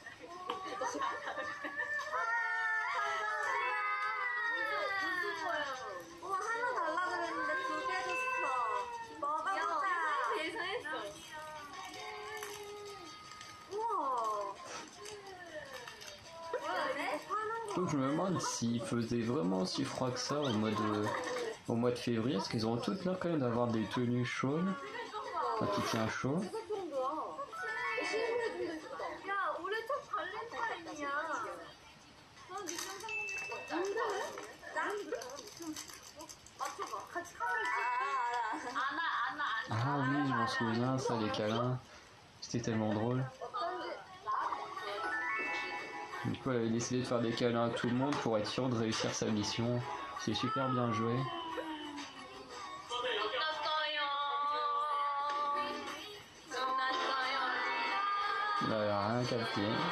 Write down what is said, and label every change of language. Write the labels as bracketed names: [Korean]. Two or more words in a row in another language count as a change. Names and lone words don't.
[Korean] 무슨 거야? 우와 하나 달라 그랬는데 2개 줬어. 먹어보자. 예상했어. 우와. 뭐야 이거 파는 거. [French] Donc je me demande s'il faisait vraiment si froid que ça au mois de février, parce qu'ils ont toutes l'air quand même d'avoir des tenues chaudes, enfin qui tient chaud. [Korean] 무슨 정도야? 신문에 좀 있다. 야, 올해 첫 발렌타인이야. 난 지금 상상했어. 맞춰봐. 같이 카메라 찍. 안아. [French] Ah oui, je m'en souviens, ça, les câlins. C'était tellement drôle. Du coup, elle avait décidé de faire des câlins à tout le monde pour être sûre de réussir sa mission. C'est super bien joué. Il avait rien capté.